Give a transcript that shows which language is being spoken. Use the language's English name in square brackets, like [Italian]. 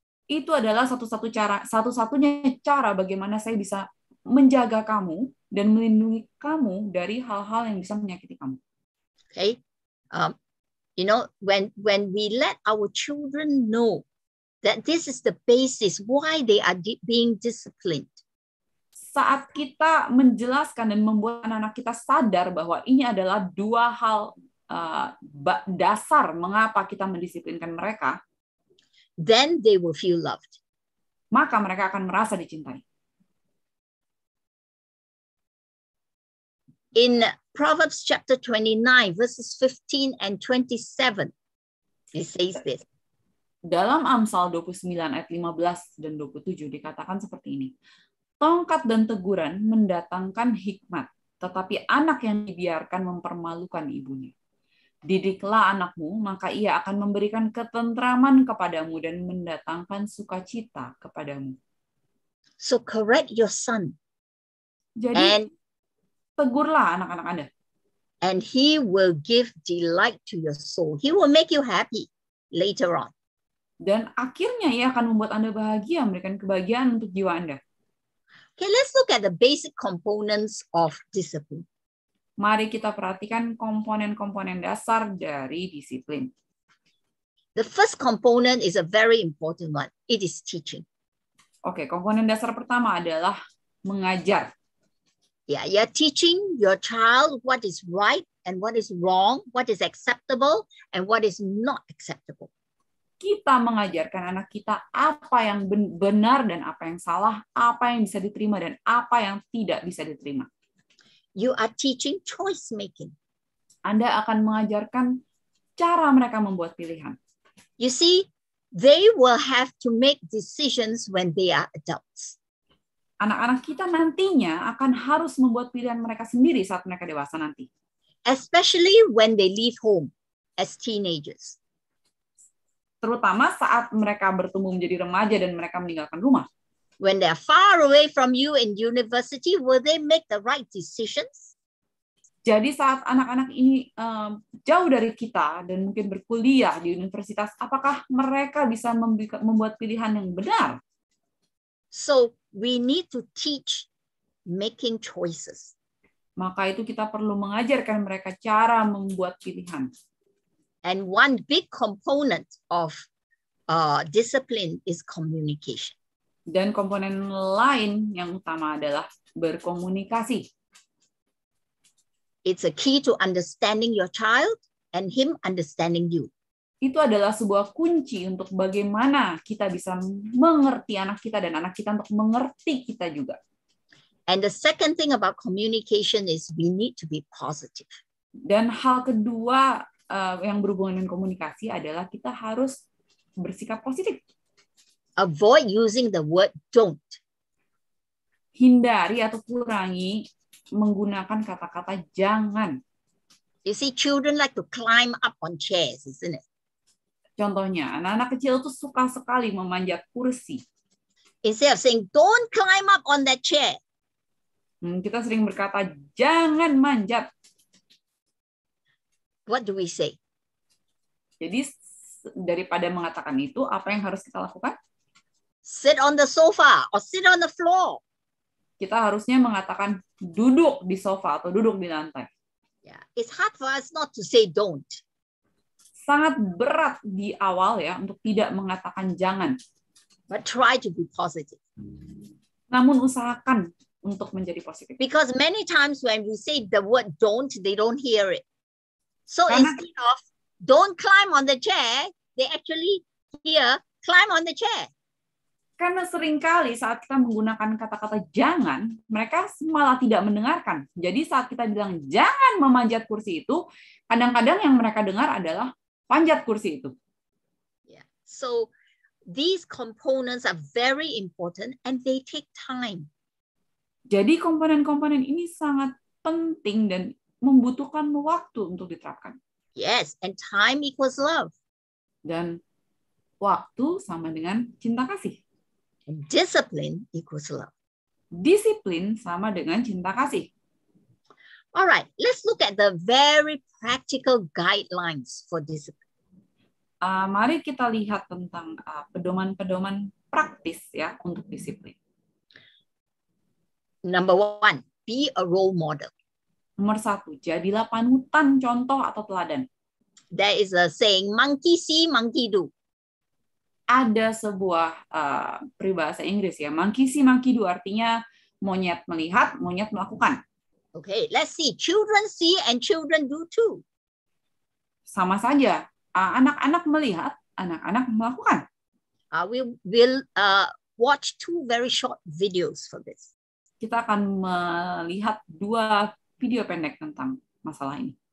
[Indonesian] Itu adalah satu-satunya cara bagaimana saya bisa menjaga kamu dan melindungi kamu dari hal-hal yang bisa menyakiti kamu. [English] Okay, you know, when we let our children know that this is the basis why they are being disciplined. [Indonesian] Saat kita menjelaskan dan membuat anak-anak kita sadar bahwa ini adalah dua hal dasar mengapa kita mendisiplinkan mereka, [English] then they will feel loved. [Indonesian] Maka mereka akan merasa dicintai. [English] In Proverbs chapter 29, verses 15 and 27, it says this. [Indonesian] Dalam Amsal 29 ayat 15 dan 27 dikatakan seperti ini. Tongkat dan teguran mendatangkan hikmat, tetapi anak yang dibiarkan mempermalukan ibunya. Didiklah anakmu, maka ia akan memberikan ketentraman kepadamu dan mendatangkan sukacita kepadamu. [English] So correct your son. [Indonesian] Jadi, tegurlah anak-anak Anda. [English] And he will give delight to your soul. He will make you happy later on. [Indonesian] Dan akhirnya ia akan membuat Anda bahagia, memberikan kebahagiaan untuk jiwa Anda. [English] Okay, let's look at the basic components of discipline. [Indonesian] Mari kita perhatikan komponen-komponen dasar dari disiplin. [English] The first component is a very important one. It is teaching. [Indonesian] Oke, komponen dasar pertama adalah mengajar. [English] Yeah, you're teaching your child what is right and what is wrong, what is acceptable and what is not acceptable. [Indonesian] Kita mengajarkan anak kita apa yang benar dan apa yang salah, apa yang bisa diterima dan apa yang tidak bisa diterima. [English] You are teaching choice making. [Indonesian] Anda akan mengajarkan cara mereka membuat pilihan. [English] You see, they will have to make decisions when they are adults. [Indonesian] Anak-anak kita nantinya akan harus membuat pilihan mereka sendiri saat mereka dewasa nanti. [English] Especially when they leave home as teenagers. [Indonesian] Terutama saat mereka bertumbuh menjadi remaja dan mereka meninggalkan rumah. [English] When they are far away from you in university, will they make the right decisions? [Indonesian] Jadi saat anak-anak ini jauh dari kita dan mungkin berkuliah di universitas, apakah mereka bisa membuat pilihan yang benar? [English] So we need to teach making choices. [Indonesian] Maka itu kita perlu mengajarkan mereka cara membuat pilihan. [English] And one big component of discipline is communication. [Indonesian] Dan komponen lain yang utama adalah berkomunikasi. [English] It's a key to understanding your child and him understanding you. [Indonesian] Itu adalah sebuah kunci untuk bagaimana kita bisa mengerti anak kita dan anak kita untuk mengerti kita juga. [English] And the second thing about communication is we need to be positive. [Indonesian] Dan hal kedua yang berhubungan dengan komunikasi adalah kita harus bersikap positif. [English] Avoid using the word don't. [Indonesian] Hindari atau kurangi menggunakan kata-kata jangan. [English] You see, children like to climb up on chairs, isn't it? [Indonesian] Contohnya, anak-anak kecil itu suka sekali memanjat kursi. [English] Instead of saying, don't climb up on that chair. [Indonesian] Kita sering berkata, jangan manjat. [English] What do we say? [Indonesian] Jadi, daripada mengatakan itu, apa yang harus kita lakukan? [English] Sit on the sofa or sit on the floor. [Indonesian] Kita harusnya mengatakan duduk di sofa atau duduk di lantai. [English] Yeah, it's hard for us not to say don't. [Indonesian] Sangat berat di awal ya untuk tidak mengatakan jangan. [English] But try to be positive. [Indonesian] Namun usahakan untuk menjadi positif. [English] Because many times when we say the word don't, they don't hear it. So instead of don't climb on the chair, they actually hear climb on the chair. [Indonesian] Karena seringkali saat kita menggunakan kata-kata jangan, mereka malah tidak mendengarkan. Jadi saat kita bilang jangan memanjat kursi itu, kadang-kadang yang mereka dengar adalah panjat kursi itu. [English] Yeah. So these components are very important and they take time. [Indonesian] Jadi komponen-komponen ini sangat penting dan membutuhkan waktu untuk diterapkan. [English] Yes, and time equals love. [Indonesian] Dan waktu sama dengan cinta kasih. [English] And discipline equals love. [Indonesian] Disiplin sama dengan cinta kasih. [English] All right, let's look at the very practical guidelines for discipline. [Indonesian] Mari kita lihat tentang pedoman-pedoman praktis ya untuk disiplin. [English] Number one, be a role model. [Indonesian] Nomor 1, jadilah panutan, contoh atau teladan. [English] There is a saying, monkey see, monkey do. [Indonesian] Ada sebuah peribahasa Inggris ya, [English] monkey see, monkey do, [Indonesian] artinya monyet melihat, monyet melakukan. [English] Okay, let's see. Children see and children do too. [Indonesian] Sama saja, anak-anak melihat, anak-anak melakukan. [English] We will watch two very short videos for this. [Indonesian] Kita akan melihat 2 video pendek tentang masalah ini.